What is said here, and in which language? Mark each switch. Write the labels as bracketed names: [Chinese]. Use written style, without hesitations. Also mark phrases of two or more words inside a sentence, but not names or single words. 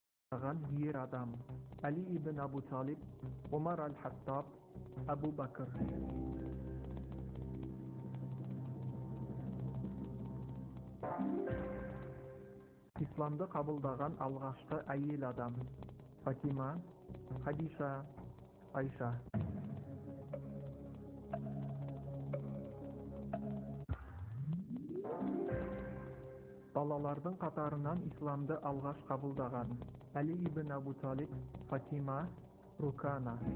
[Kyrgyz] Бир адам: Ali ibn Abu Talib, Umar al-Hattab, Abu Bakr. Исламды кабылдаган алгачкы айыл адам: Фатима, Хадиша, Айша. Балалардын катарынан исламды алгач кабылдаган: Ali ibn Abu Talib, Fatima, Rukana.